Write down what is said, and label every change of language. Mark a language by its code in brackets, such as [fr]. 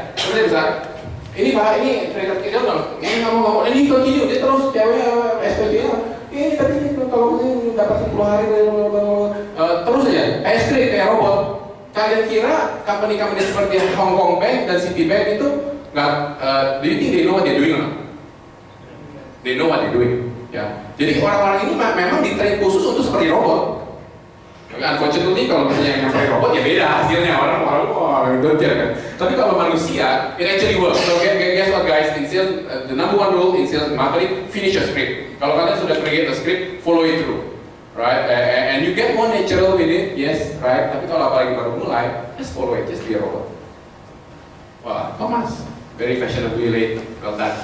[id] Terus dia bisa, ini pak, ini kredit card kita dong, ini kamu mau, ini continue, dia terus cewek SPG-nya, ini tapi kalau ini dapat 10 hari, terus aja, kayak script, kayak robot. Kalian kira company-company seperti Hong Kong Bank dan Citibank itu nggak, [en] do you think they know what they're doing or not? They know what they're doing. [id] Ya. Jadi orang-orang ini memang ditrain khusus untuk seperti robot. Unfortunately kalau misalnya yang seperti robot ya beda hasilnya, orang dodger kan. Tapi kalau manusia, [en] it actually works. So guess what guys, in sales, the number one rule in sales and marketing, finish a script. [id] Kalau kalian sudah [en] create a script, follow it through. Right? And you get more natural with it, yes, right? [id] Tapi kalau apalagi baru mulai, [en] just follow it, just be a robot. Wah, Thomas, very fashionably late. Well done.